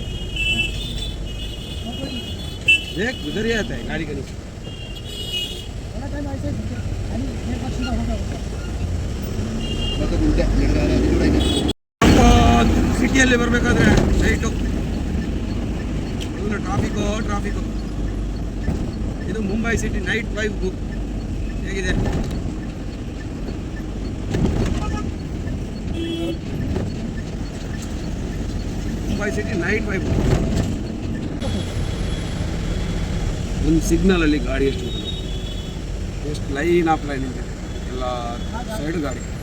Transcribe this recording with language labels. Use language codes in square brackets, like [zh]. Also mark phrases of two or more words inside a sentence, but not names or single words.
[hi] देख उधर ही आता है गाड़ी का नीचे [kn] ಸಿಟಿಯಲ್ಲಿ ಬರಬೇಕಾದ್ರೆ ನೈಟು [en] full traffic [kn] ಇದು [en] Mumbai city night vibe [kn] ಹೇಗಿದೆ [en] Mumbai city night vibe [kn] ಒಂದು ಸಿಗ್ನಲಲ್ಲಿ ಗಾಡಿ ಎಷ್ಟು [en] line of line [kn] ಇದೆ ಎಲ್ಲ ಸೈಡ್ ಗಾಡಿ